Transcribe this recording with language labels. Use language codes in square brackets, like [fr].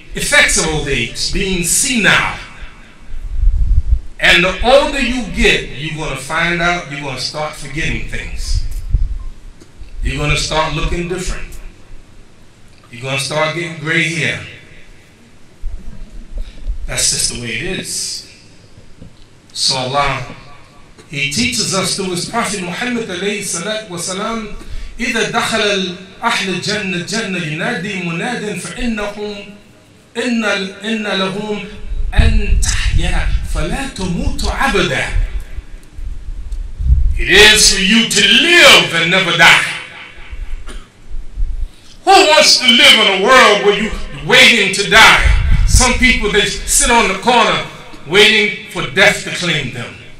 [en] effects of old age, being senile. And the older you get, you're going to find out you're going to start forgetting things. You're going to start looking different. You're going to start getting gray hair. That's just the way it is. So Allah, He teaches us through His Prophet Muhammad alayhi salatu wa salam, [ar] إذا دخل أهل الجنة الجنة ينادي مناد فإنهم إن لهم أن تحيا فلا تموت أبدا. [en] It is for you to live and never die. Who wants to live in a world where you're waiting to die? Some people, they sit on the corner waiting for death to claim them.